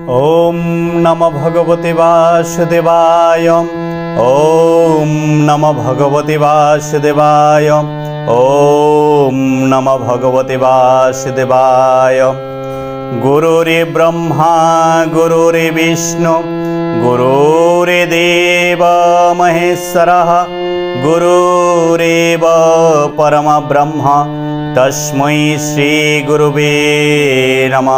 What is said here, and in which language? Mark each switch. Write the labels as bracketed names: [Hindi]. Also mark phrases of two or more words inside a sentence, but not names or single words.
[Sanskrit] ओम नमो भगवते वासुदेवाय। ओम नमो भगवते वासुदेवाय। ओम नमो भगवते वासुदेवाय। गुरुरे ब्रह्मा गुरुरे विष्णु गुरुरे देव महेश्वरः गुरुरेव परम ब्रह्म तस्मै श्री गुरुवे नमः।